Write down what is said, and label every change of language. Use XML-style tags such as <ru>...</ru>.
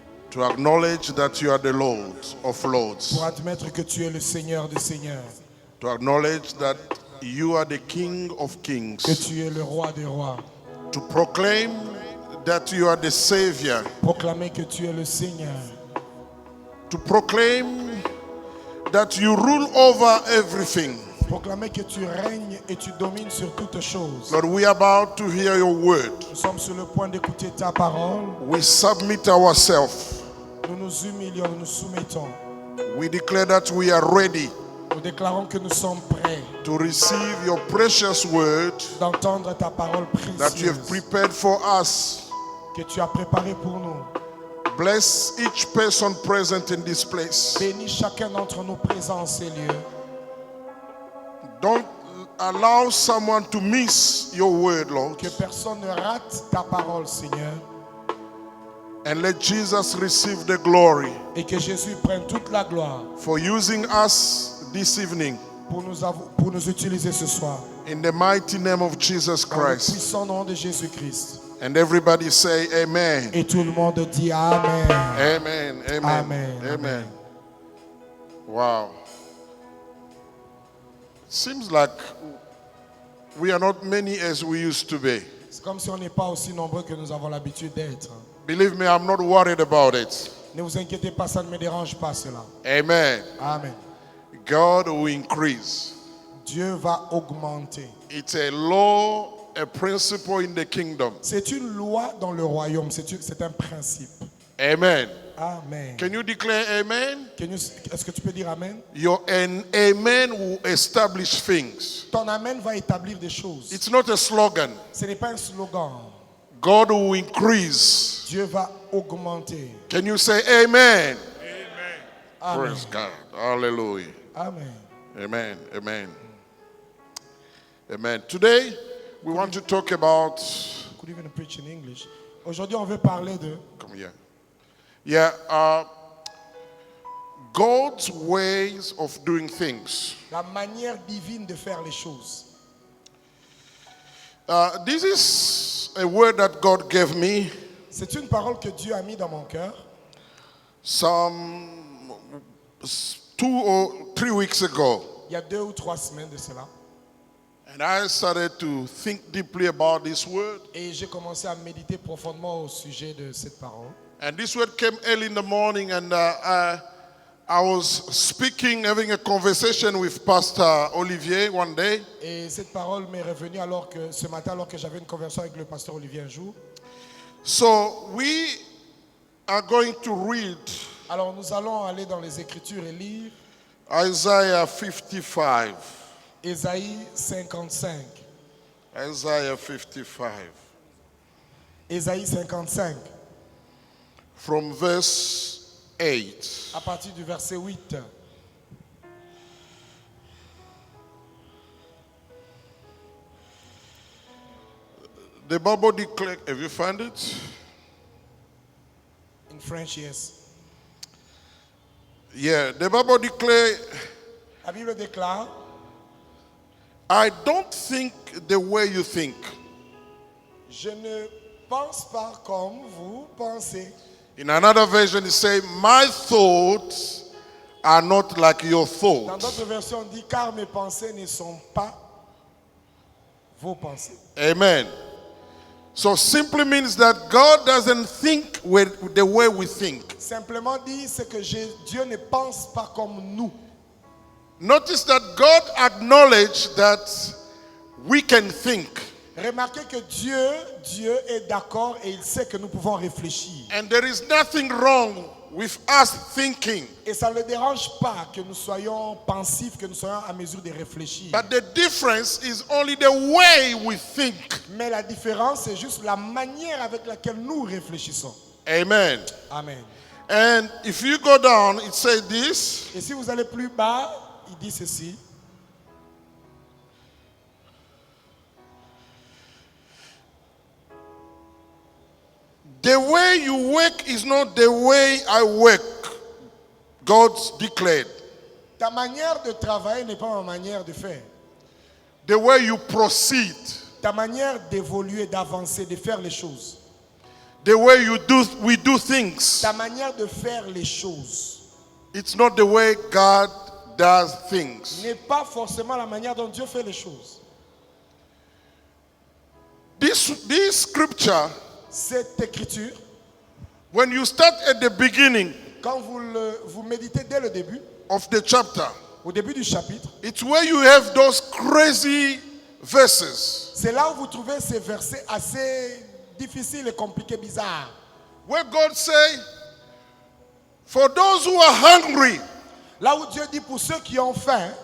<en>to acknowledge that you are the Lord of Lords,</en> <fr>pour admettre que tu es le Seigneur des Seigneurs,</fr> <en>to acknowledge that you are the King of</en> <fr>que</fr> <en>Kings,</en> <fr>tu es le Roi des Rois,</fr> <en>to proclaim that you are the Savior,</en> <fr>proclamer que tu es le Seigneur,</fr> <en>to proclaim that you rule over everything.</en> <fr>proclamer que tu règnes et tu domines sur toutes choses.</fr> <en>Lord, we are about to hear your word.</en> <fr>Nous sommes sur le point d'écouter ta parole.</fr> <en>We submit ourselves.</en> <fr>Nous nous humilions, nous nous soumettons.</fr> <en>We declare that we are ready</en> <fr>Nous déclarons que nous sommes prêts</fr> <en>to receive your precious word</en> <fr>d'entendre ta parole</fr> <en>that you have</en> <fr>précieuse</fr> <en>prepared for us.</en> <fr>que tu as préparée pour nous.</fr> <en>Bless each person present in this place.</en> <fr>Bénis chacun d'entre nous présents en ces lieux.</fr> <en>Don't allow someone to miss your word, Lord.</en> <fr>Que personne ne rate ta parole, Seigneur.</fr> <en>And let Jesus receive the glory</en> <fr>Et que Jésus prenne toute la gloire</fr> <en>for using us this evening.</en> <fr>pour nous utiliser ce soir.</fr> <en>In the mighty name of Jesus</en> <fr>Dans le</fr> <en>Christ.</en> <fr>puissant nom de Jésus-Christ.</fr> <en>And everybody say amen.</en> <fr>Et tout le monde dit Amen. Amen. Amen. Amen.</fr> <en>Amen. Wow. Seems like we are not many as we used to be.</en> <fr>C'est comme si on n'est pas aussi nombreux que nous avons l'habitude d'être.</fr> <en>Believe me, I'm not worried about it.</en> <fr>Ne vous inquiétez pas, ça ne me dérange pas cela. Amen. Amen.</fr> <en>God will increase.</en> <fr>Dieu va augmenter.</fr> <en>It's a law, a principle in the kingdom.</en> <fr>C'est une loi dans le royaume, c'est un principe. Amen. Amen.</fr> <en>Can you declare amen?</en> <fr>Est-ce que tu peux dire Amen?</fr> <en>Your amen will establish things.</en> <fr>Ton Amen va établir des choses.</fr> <en>It's not a slogan.</en> <fr>Ce n'est pas un slogan.</fr> <en>God will increase.</en> <fr>Dieu va augmenter.</fr> <en>Can you say amen? Amen. Praise God. Hallelujah. Amen. Amen. Amen. Amen. Today, we want to talk about. Could even preach in English.</en> <fr>Aujourd'hui, on veut parler de</fr> <en>Come here. Yeah. God's ways of doing things.</en> <fr>la manière divine de faire les choses.</fr> <en>This is a word that God gave me</en> <fr>C'est une parole que Dieu a mis dans mon cœur</fr> <en>some 2 or 3 weeks ago.</en> <fr>il y a 2 ou 3 semaines de cela.</fr> <en>And I started to think deeply about this word.</en> <fr>Et j'ai commencé à méditer profondément au sujet de cette parole.</fr> <en>And this word came early in the morning, and I was speaking, having a conversation with Pastor Olivier one day.</en> <fr>Et cette parole m'est revenue ce matin alors que j'avais une conversation avec le pasteur Olivier un jour.</fr> <en>So we are going to read</en> <fr>Alors nous allons aller dans les Écritures et lire</fr> <en>Isaiah 55.</en> <fr>Ésaïe 55.</fr> <en>Isaiah 55.</en> <fr>Ésaïe 55,</fr> <en>From verse 8.</en> <fr>à partir du verset 8.</fr> <en>The Bible declares, have you found it? In French, yes. Yeah, the Bible declares,</en> <fr>La Bible déclare,</fr> <en>I don't think the way you think.</en> <fr>je ne pense pas comme vous pensez.</fr> <en>In another version, it says, my thoughts are not like your</en> <fr>Dans</fr> <en>thoughts.</en> <fr>d'autres versions, on dit, car mes pensées ne sont pas vos pensées. Amen.</fr> <en>So simply means that God doesn't think the way we think.</en> <fr>Simplement dit, c'est que Dieu ne pense pas comme nous.</fr> <en>Notice that God acknowledged that we can think.</en> <fr>Remarquez que Dieu est d'accord et il sait que nous pouvons réfléchir.</fr> <en>And there is nothing wrong with us thinking.</en> <fr>Et ça ne le dérange pas que nous soyons pensifs, que nous soyons à mesure de réfléchir.</fr> <en>But the difference is only the way we think.</en> <fr>Mais la différence, c'est juste la manière avec laquelle nous réfléchissons. Amen. Amen.</fr> <en>And if you go down, it says this.</en> <fr>Et si vous allez plus bas, il dit ceci.</fr> <en>The way you work is not the way I work. God's declared.</en> <fr>Ta manière de travailler n'est pas ma manière de faire.</fr> <en>The way you proceed,</en> <fr>Ta manière d'évoluer, d'avancer, de faire les choses.</fr> <en>the way we do things,</en> <fr>Ta manière de faire les choses</fr> <en>it's not the way God does things.</en> <fr>n'est pas forcément la manière dont Dieu fait les choses.</fr> <en>This scripture,</en> <fr>Cette écriture,</fr> <en>when you start at the beginning</en> <fr>quand vous méditez dès le début,</fr> <en>of the chapter,</en> <fr>au début du chapitre,</fr> <en>it's where you have those crazy verses</en> <fr>c'est là où vous trouvez ces versets assez difficiles et compliqués, bizarres.</fr> <en>where God say, for those who are hungry,</en> <fr>Là où Dieu dit pour ceux qui ont faim,</fr>